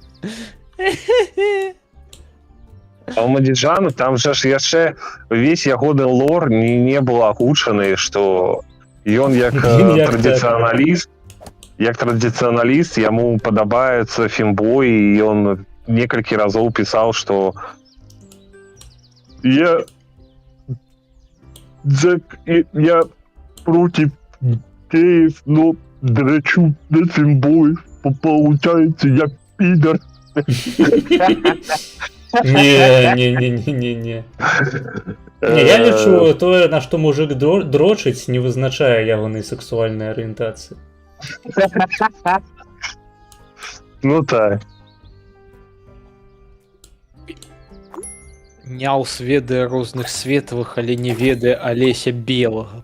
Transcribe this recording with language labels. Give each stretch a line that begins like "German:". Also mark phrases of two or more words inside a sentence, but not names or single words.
Belarusian: А ў Мадзіджану там жа ж яшчэ ўвесь ягоны лор не быў агучаны, што ён як традыцыяналіст, яму падабаецца фембой, і ён некалькі разоў пісаў, што
Russian: я проти геев, но драчу на фембой, получається як підар.
Belarusian: Не. Я лічу, тое, на што мужик дрочыць, не вызначае ягонай сексуальнай арыентацыі. Ну так. Няўс ведае розных светлых, але не ведае Алеся Белага.